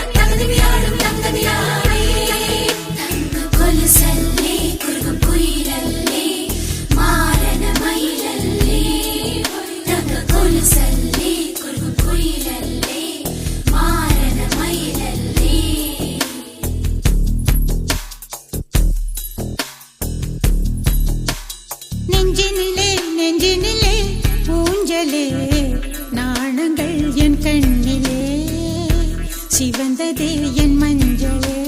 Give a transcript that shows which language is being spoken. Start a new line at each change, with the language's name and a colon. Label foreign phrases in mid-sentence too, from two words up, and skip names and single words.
Malayalam: തകതിമിയാടും തങ്കനിലാവേ തങ്ക കൊലുസല്ലേ കുറുകും കുയിലല്ലേ മാരന മയിലല്ലേ തങ്ക കൊലുസല്ലേ കുറുകും കുയിലല്ലേ മാരന മയിലല്ലേ
Tamil: நெஞ்சினிலே ஊஞ்சலே நாணங்கள் என் கண்ணிலே சிவந்ததே என் மஞ்சளே